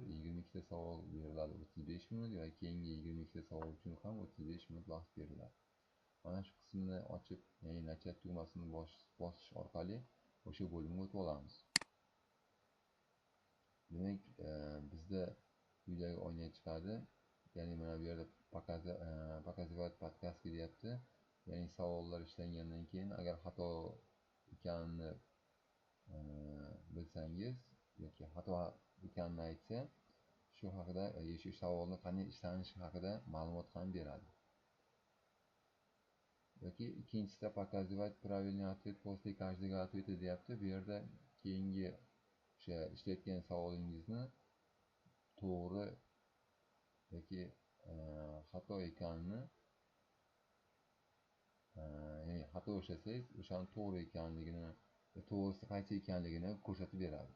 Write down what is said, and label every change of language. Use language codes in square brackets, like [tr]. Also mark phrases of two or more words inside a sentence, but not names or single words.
[uz] 22 ta savol beriladi 35 minut va keyingi 22 ta savol uchun ham 35 minut vaqt beriladi. Mana shu qismni ochib, ya'ni nachat tugmasini bosish orqali o'sha bo'limga o'tib olamiz. Demak, bizda quyidagi oyna chiqadi. Ya'ni mana bu yerda [ru] показывать подсказки [uz] deyapti. Ya'ni savollar ishlangandan keyin agar xato ekanini bilsangiz yoki xato ekanini aytsa, shu haqida shu savolni qanday ishlanishi haqida ma'lumot ham beradi. Yoki ikkinchisida [ru] показывать правильный ответ после каждого ответа [uz] deyapti. Bu yerda keyingi o'sha ishlayotgan savolingizni to'g'ri yoki xato ekanini, ya'ni xato ishlasangiz, o'shani to'g'ri ekanligini, to'g'risi qaysi ekanligini ko'rsatib beradi.